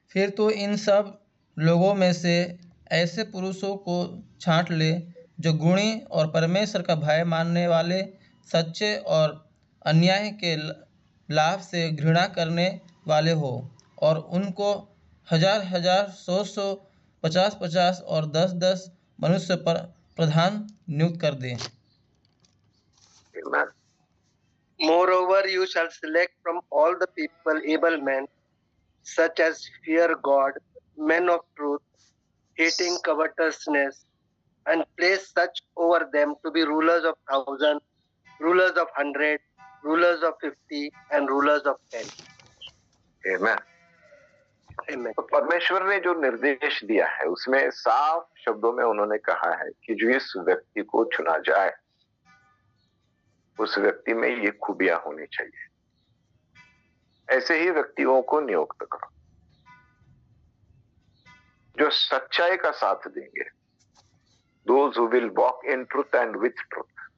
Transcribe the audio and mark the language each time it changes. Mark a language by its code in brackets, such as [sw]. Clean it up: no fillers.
[hi] फिर तो इन सब लोगों में से ऐसे पुरुषों को छांट ले जो गुणी और परमेश्वर का भय मानने वाले, सच्चे और अन्याय के लाभ से घृणा करने वाले हो, और उनको 1000, 1000, 100, 100, 50, 50 और 10, 10 मनुष्य पर प्रधान नियुक्त कर दे। [en] Amen. Moreover, you shall select from all the people able men, such as fear God, men of truth, hating covetousness, and place such over them to be rulers of 1,000, rulers of 100, rulers of 50, and rulers of 10. Amen. Amen. [hi] तो परमेश्वर ने जो निर्देश दिया है उसमें साफ शब्दों में उन्होंने कहा है कि जो इस व्यक्ति को चुना जाए उस व्यक्ति में ये खूबियां होनी चाहिए, ऐसे ही व्यक्तियों को नियुक्त करो जो सच्चाई का साथ देंगे, [en] those who will walk in truth and with truth.